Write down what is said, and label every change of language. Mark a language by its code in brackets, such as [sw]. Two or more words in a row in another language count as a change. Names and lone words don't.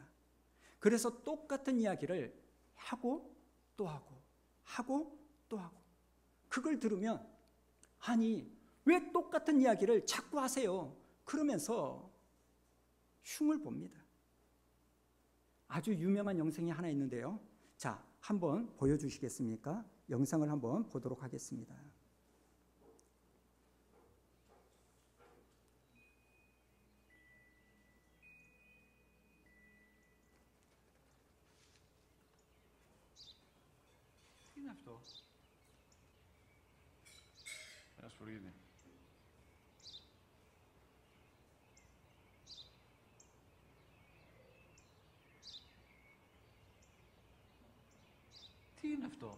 [ko] 그래서 똑같은 이야기를 하고 또 하고 하고 또 하고, 그걸 들으면 아니 왜 똑같은 이야기를 자꾸 하세요? 그러면서 흉을 봅니다. 아주 유명한 영상이 하나 있는데요. 자, 한번 보여주시겠습니까? 영상을 한번 보도록 하겠습니다. [el] Τι είναι αυτό? Ένα σπουργίτι. Τι είναι αυτό?